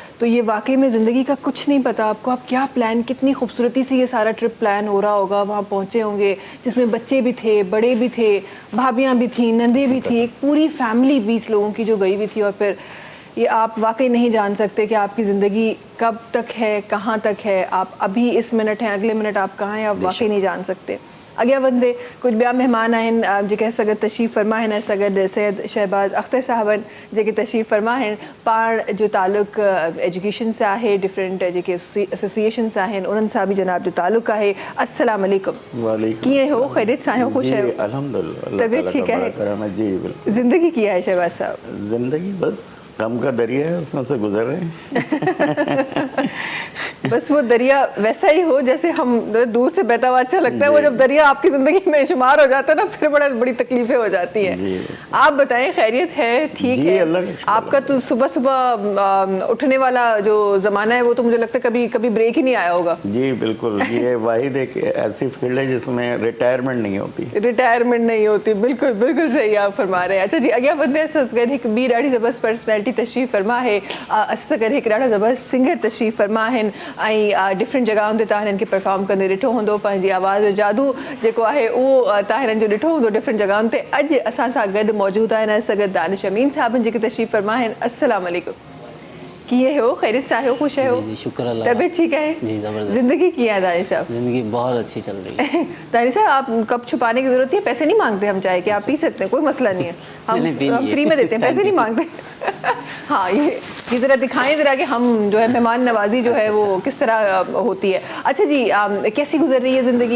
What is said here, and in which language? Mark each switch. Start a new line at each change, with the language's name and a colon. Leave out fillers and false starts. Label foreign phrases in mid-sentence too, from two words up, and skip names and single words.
Hindi: तो ये वाकई में ज़िंदगी का कुछ नहीं पता आपको, आप क्या प्लान, कितनी खूबसूरती से ये सारा ट्रिप प्लान हो रहा होगा, वहाँ पहुँचे होंगे जिसमें बच्चे भी थे, बड़े भी थे, भाभियाँ भी थी, नंदे भी थी, एक पूरी फैमिली 20 लोगों की जो गई हुई थी। और फिर ये आप वाकई नहीं जान सकते कि आपकी ज़िंदगी कब तक है, कहाँ तक है, आप अभी इस मिनट हैं, अगले मिनट आप कहाँ हैं, आप वाकई नहीं जान सकते।
Sindhi: अॻियां वधंदे कुझु ॿिया महिमान आहिनि जेके असां गॾु तशरीफ़ फरमा आहिनि। असां गॾु सैयद शहबाज़ अख्तर साहबनि जेके तशरीफ़ फरमा आहिनि। पाण जो तालुक़ एजुकेशन सां आहे, डिफरेंट जेके एसोसिएशंस आहिनि उन्हनि सां बि जनाब जो तालुक़ आहे।
Arabic: السلام علیکم.
Sindhi: कीअं हो, ख़ैरियत सां आहियो, ख़ुशि आहियो? अल्हम्दुलिल्लाह।
Hindi: तबीयत ठीक है? जी बिल्कुल।
Sindhi: ज़िंदगी कीअं आहे शहबाज़ साहब?
Hindi: ज़िंदगी बस गम का दरिया है, उसमें से गुजर रहे हैं। बस वो दरिया वैसा ही हो जैसे हम दूर से बहता हुआ अच्छा लगता है, वो जब दरिया आपकी जिंदगी में शुमार हो जाता है ना, फिर बड़ी तकलीफें हो जाती जी। हैं। आप बताएं, खैरियत है? ठीक जी, है। अल्लाह का शुक्र आपका तो सुबह सुबह उठने वाला जो जमाना है वो तो मुझे लगता है कभी कभी ब्रेक ही नहीं आया होगा। जी बिल्कुल, ये वाहिद एक ऐसी फील्ड है जिसमें रिटायरमेंट नहीं होती। रिटायरमेंट नहीं होती, बिल्कुल बिल्कुल सही आप फरमा रहे हैं।
Sindhi: अच्छा जी, अगला बंदे असगर हिक बी ॾाढी ज़बरदस्त पर्सनैलिटी तशरीफ़ फरमा है। असगर हिक ॾाढा ज़बरदस्त सिंगर तशरीफ़ फरमा आहिनि ऐं डिफरेंट जॻहियुनि ते तव्हां हिननि खे परफॉर्म कंदे ॾिठो हूंदो, पंहिंजी आवाज़ जो जादू जेको आहे उहो तव्हां हिननि जो ॾिठो हूंदो डिफरेंट जॻहियुनि ते। अॼु असां सां गॾु मौजूदु आहिनि असगर दानिश अमीन साहिब जेके तशरीफ़ फरमा आहिनि।
Arabic: السلام علیکم,
Sindhi: कीअं हो? खैरियत सां आहियो? ख़ुशि आहियो?
Hindi: जी शुक्र अल्लाह। तबीयत ठीक है? जी ज़बरदस्त।
Sindhi: ज़िंदगी कीअं आहे दानिश साहब?
Hindi: ज़िंदगी बहुत अच्छी चल रही है। दानिश साहब, आप कप छुपाने की जरूरत नहीं है, पैसे नहीं मांगते हम चाय के, आप पी सकते हैं, कोई मसला नहीं है। मैंने पी हम लिए। फ्री में देते हैं, पैसे नहीं मांगते। हाँ, ये जरा दिखाएं जरा कि हम जो है मेहमान नवाजी जो है वो किस तरह होती है। अच्छा जी, कैसी गुजर रही है ज़िंदगी?